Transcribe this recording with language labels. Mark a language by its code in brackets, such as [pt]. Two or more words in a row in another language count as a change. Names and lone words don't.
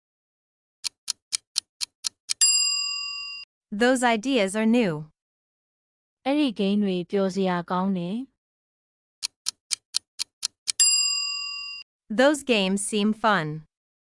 [en] Those ideas are new. [my] အဲ့ဒီဂိမ်းတွေပျော်စရာကောင်းတယ် [en] Those games seem fun.